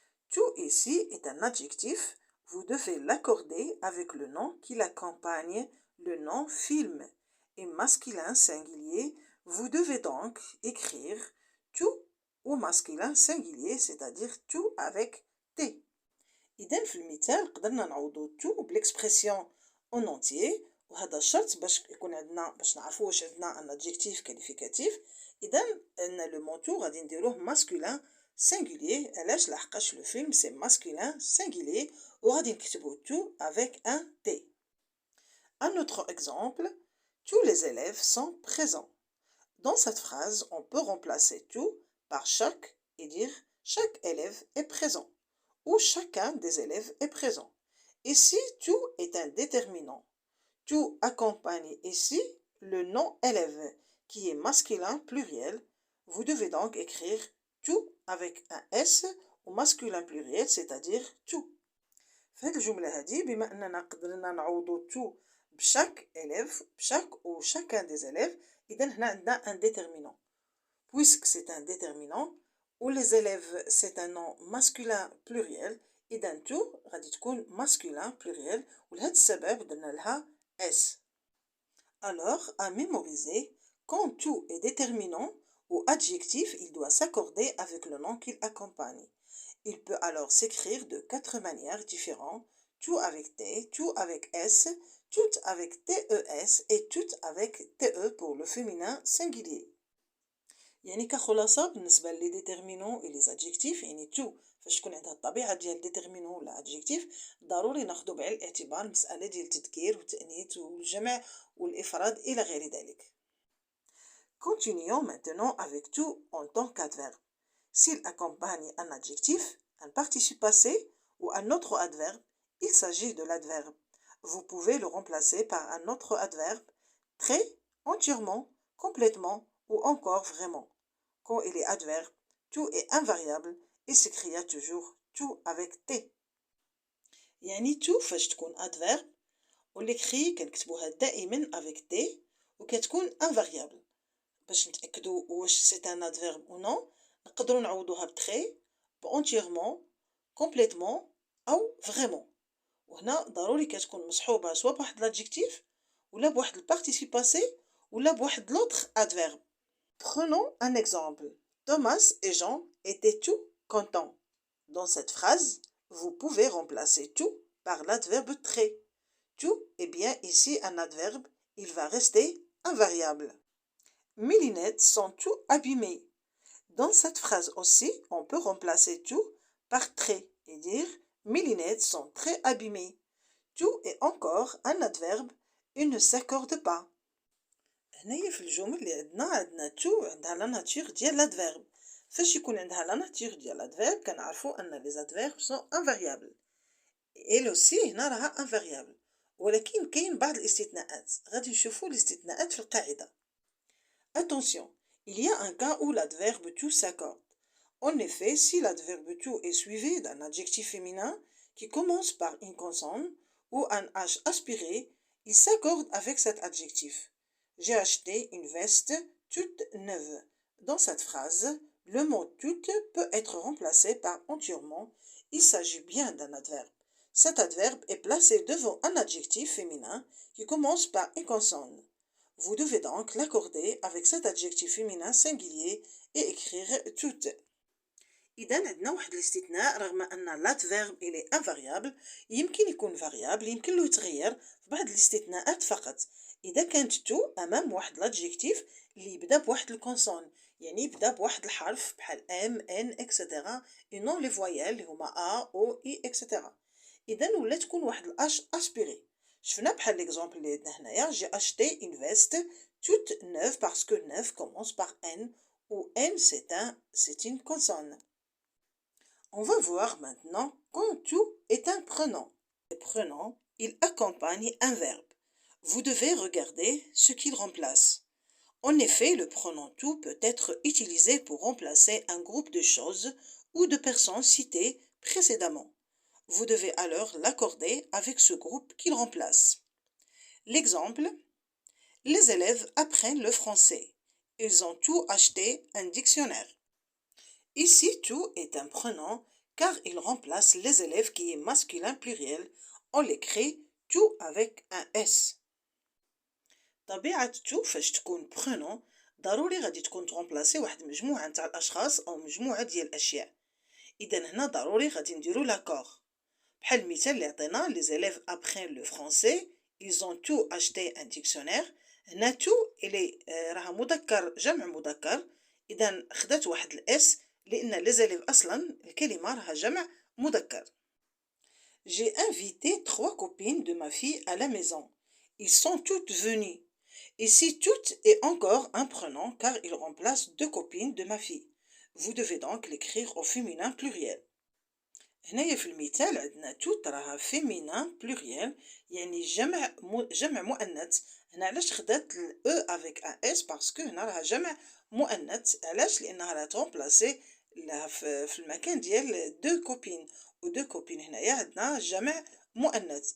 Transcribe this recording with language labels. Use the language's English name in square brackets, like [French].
[French] Tout ici est un adjectif, vous devez l'accorder avec le nom qui l'accompagne, le nom film. Et masculin singulier, vous devez donc écrire tout au masculin singulier, c'est-à-dire tout avec T. [Arabic] إذا في المثال قدرنا نعوضو tout بال [French] expression en entier، [Arabic] وهذا الشرط باش يكون عندنا، باش نعرفوا واش عندنا ان adjectif qualificatif. اذا ان لو مونتو غادي نديروه ماسكولين سينغولير، علاش؟ لحقاش لو فيلم سي ماسكولين سينغولير وغادي نكتبو tout avec un T. [French] Un autre exemple, tous les élèves sont présents. Dans cette phrase, on peut remplacer tout par chaque et dire chaque élève est présent ou chacun des élèves est présent. Ici, tout est un déterminant. Tout accompagne ici le nom élève qui est masculin pluriel. Vous devez donc écrire tout avec un S au masculin pluriel, c'est-à-dire tout. [Arabic] في هذه الجملة هذه بما أننا قدرنا نعوضو tout بشاك élève، بشاك [French] ou chacun des élèves، [Arabic] إذا هنا عندنا un déterminant. [French] Puisque c'est un déterminant ou les élèves c'est un nom masculin pluriel، [Arabic] إذا [French] tout [Arabic] غادي تكون [French] masculin pluriel [Arabic] ولهذا السبب درنا لها [French] S. Alors, à mémoriser, quand tout est déterminant ou adjectif, il doit s'accorder avec le nom qu'il accompagne. Il peut alors s'écrire de 4 manières différentes, tout avec T, tout avec S, tout avec TES et tout avec TE pour le féminin singulier. [Arabic] يعني كخلاصة بالنسبة لي [French] déterminants et les adjectifs، [Arabic] يعني [French] tout [Arabic] فاش تكون عندها الطبيعة ديال ديتيرمينون ولا ادجيكتيف ضروري ناخدو بعين الاعتبار المسألة ديال التذكير والتأنيث والجمع والإفراد إلى غير ذلك. [French] Continuons maintenant avec tout en tant qu'adverbe. S'il accompagne un adjectif, un participe passé ou un autre adverbe, il s'agit de l'adverbe. Vous pouvez le remplacer par un autre adverbe, très, entièrement, complètement ou encore vraiment. Quand il est adverbe, tout est invariable et s'écria toujours tout avec T. [Arabic] يعني tout فاش تكون adverbe والإكري كنكتبوها دائما avec T وكتكون invariable. باش نتأكدوا واش سي ان adverbe ou non نقدروا نعوضوها بتري بانتيغمون كومبليتمون او فريمون. وهنا ضروري كتكون مصحوبه سوا بواحد لادجيكتيف ولا بواحد البارتيسيب باسي ولا بواحد لوطر adverbe. [French] Prenons un exemple. Thomas et Jean étaient tout contents. Dans cette phrase, vous pouvez remplacer tout par l'adverbe très. Tout est bien ici un adverbe, il va rester invariable. Mes lunettes sont tout abîmées. Dans cette phrase aussi, on peut remplacer tout par très et dire mes lunettes sont très abîmées. Tout est encore un adverbe, il ne s'accorde pas. [Arabic] هنايا في الجمل اللي عندنا تو عندها لا ناتور ديال لادفيرب. فاش يكون عندها لا ناتور ديال لادفيرب كنعرفوا ان لي زادفيرب سون انفاريابل. اي اوسي هنا راها انفاريابل، ولكن كاين بعض الاستثناءات غادي نشوفوا الاستثناءات في القاعده. [French] Attention, il y a un cas où l'adverbe tout s'accorde. En effet, si l'adverbe tout est suivi d'un adjectif féminin qui commence par une consonne ou un H aspiré, il s'accorde avec cet adjectif. J'ai acheté une veste toute neuve. Dans cette phrase, le mot toute peut être remplacé par entièrement. Il s'agit bien d'un adverbe. Cet adverbe est placé devant un adjectif féminin qui commence par une consonne. Vous devez donc l'accorder avec cet adjectif féminin singulier et écrire toute. [Arabic] إذا عندنا واحد الاستثناء رغم أن l'adverbe [French] il est invariable [Arabic] يمكن يكون variable يمكن له يتغير في بعض الاستثناءات فقط. إذا كانت تو أمام واحد l'adjectif اللي يبدا بواحد الكونسون يعني يبدا بواحد الحرف بحال ام ان اكسيتيرا [French] et non les voyelles [Arabic] اللي هما ا او اي اكسيتيرا. إذا ولا تكون واحد الاش اسبيري. شفنا بحال [French] l'exemple [Arabic] اللي عندنا هنايا [French] j'ai acheté une veste toute neuve parce que neuve commence par N où N c'est une consonne. On va voir maintenant quand tout est un prénom. Le prénom, il accompagne un verbe. Vous devez regarder ce qu'il remplace. En effet, le pronom tout peut être utilisé pour remplacer un groupe de choses ou de personnes citées précédemment. Vous devez alors l'accorder avec ce groupe qu'il remplace. L'exemple, les élèves apprennent le français. Ils ont tout acheté un dictionnaire. Ici, tout est un prénom car il remplace les élèves qui est masculin pluriel. On l'écrit tout avec un S. [Arabic] طبيعة تو فاش تكون prénom ضروري غادي تكون تغمبلاسي واحد مجموعة نتاع الأشخاص أو مجموعة ديال الأشياء. إذا هنا ضروري غادي نديرو لاكور. بحال المثال اللي عطينا [French] les élèves apprennent le français. Ils ont tout acheté un dictionnaire. [Arabic] هنا تو إلي راها مذكر جمع مذكر. إذا خدات واحد الإس لأن les élèves أصلا الكلمة راها جمع مذكر. [French] J'ai invité 3 copines de ma fille à la maison. Ils sont toutes venues. Ici, toute est encore un prénom car il remplace 2 copines de ma fille. Vous devez donc l'écrire au féminin pluriel. [Arabic] هنايا في المثال عندنا توت راها féminin pluriel يعني جمع مؤنث. هنا علاش خدات او افيك ان اس باسكو هنا راها جمع مؤنث. علاش؟ لانها راها ترومبلاسي في المكان ديال 2 كوبين و 2 كوبين هنايا عندنا جمع مؤنث.